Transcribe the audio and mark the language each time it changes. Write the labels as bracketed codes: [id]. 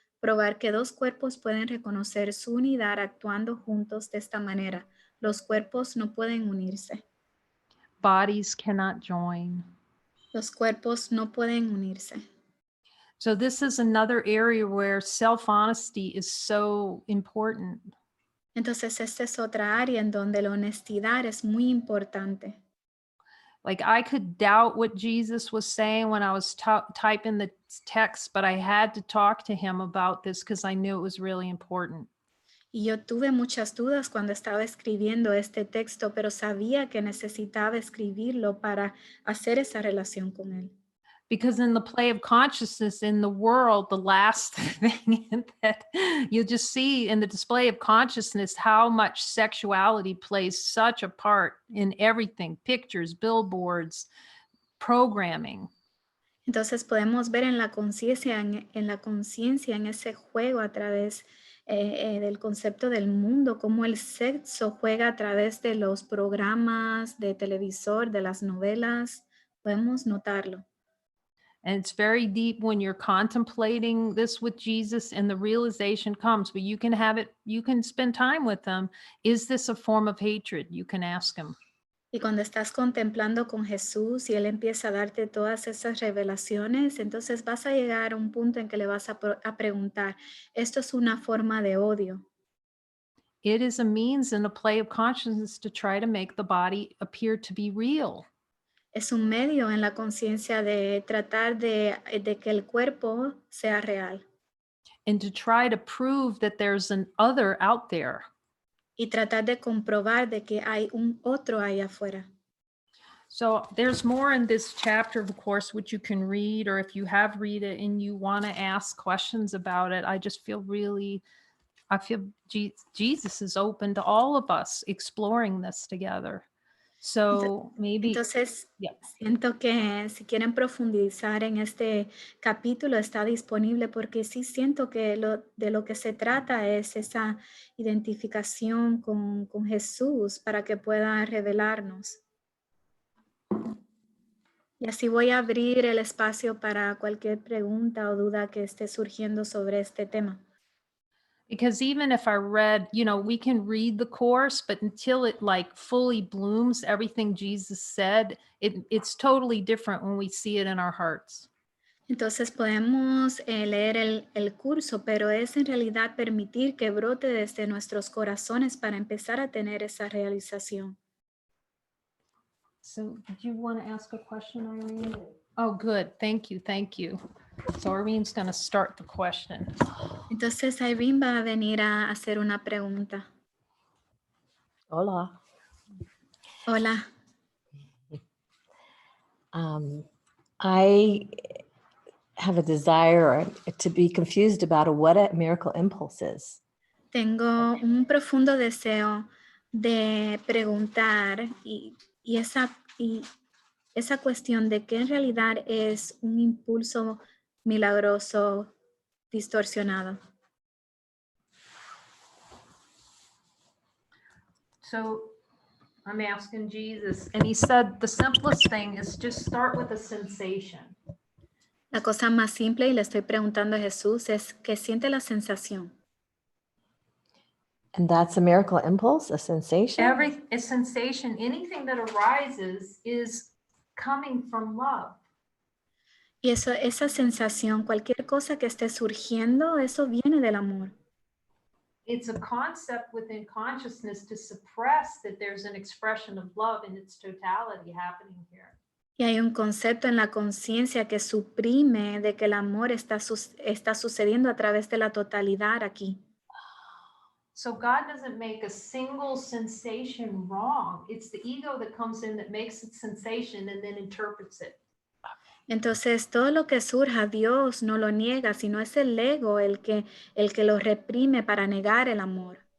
[es] Probar que dos cuerpos pueden reconocer su unidad actuando juntos de esta manera. Los cuerpos no pueden unirse. [en] Bodies cannot join. [es] Los cuerpos no pueden unirse. [en] So this is another area where self-honesty is so important. [es] Entonces, esta es otra área en donde la honestidad es muy importante. [en] Like I could doubt what Jesus was saying when I was typing the text, but I had to talk to him about this because I knew it was really important. [es] Y yo tuve muchas dudas cuando estaba escribiendo este texto, pero sabía que necesitaba escribirlo para hacer esa relación con él. [en] Because in the play of consciousness in the world, the last thing that you'll just see in the display of consciousness, how much sexuality plays such a part in everything, pictures, billboards, programming. [es] Entonces podemos ver en la conciencia, en la conciencia, en ese juego a través del concepto del mundo, cómo el sexo juega a través de los programas de televisor, de las novelas. Podemos notarlo. [en] And it's very deep when you're contemplating this with Jesus and the realization comes, but you can have it, you can spend time with them. Is this a form of hatred? You can ask him. [es] Y cuando estás contemplando con Jesús y Él empieza a darte todas esas revelaciones, entonces vas a llegar a un punto en que le vas a preguntar, ¿esto es una forma de odio? [en] It is a means in a play of consciousness to try to make the body appear to be real. [es] Es un medio en la conciencia de tratar de que el cuerpo sea real [en] And to try to prove that there's an other out there. [es] y tratar de comprobar de que hay un otro allá afuera. [en] So there's more in this chapter, of course, which you can read, or if you have read it and you want to ask questions about it, I just feel really, I feel Jesus is open to all of us exploring this together. So maybe, [es] Entonces, [en] yeah. [es] siento que si quieren profundizar en este capítulo está disponible porque sí siento que de lo que se trata es esa identificación con Jesús para que pueda revelarnos. Y así voy a abrir el espacio para cualquier pregunta o duda que esté surgiendo sobre este tema. [en] Because even if I read, you know, we can read the course, but until it like fully blooms, everything Jesus said, it's totally different when we see it in our hearts. [es] Entonces podemos leer el curso, pero es en realidad permitir que brote desde nuestros corazones para empezar a tener esa realización. [en] So did you want to ask a question, Irene? Oh, good. Thank you. Thank you. So Irene's going to start the question. [es] Entonces Irene va a venir a hacer una pregunta. Hola. Hola. [en] I have a desire to be confused about what a miracle impulse is. [es] Tengo un profundo deseo de preguntar y esa cuestión de qué en realidad es un impulso milagroso distorsionado. [en] So I'm asking Jesus, and he said the simplest thing is just start with a sensation. [es] La cosa más simple, y le estoy preguntando a Jesús, es que siente la sensación. [en] And that's a miracle impulse, a sensation? A sensation, anything that arises is coming from love. [es] Y esa sensación, cualquier cosa que esté surgiendo, eso viene del amor. [en] It's a concept within consciousness to suppress that there's an expression of love in its totality happening here. [es] Y hay un concepto en la conciencia que suprime de que el amor está sucediendo a través de la totalidad aquí. [en] So God doesn't make a single sensation wrong. It's the ego that comes in that makes its sensation and then interprets it. [es] Entonces, todo lo que surja, Dios no lo niega, sino es el ego el que lo reprime para negar el amor.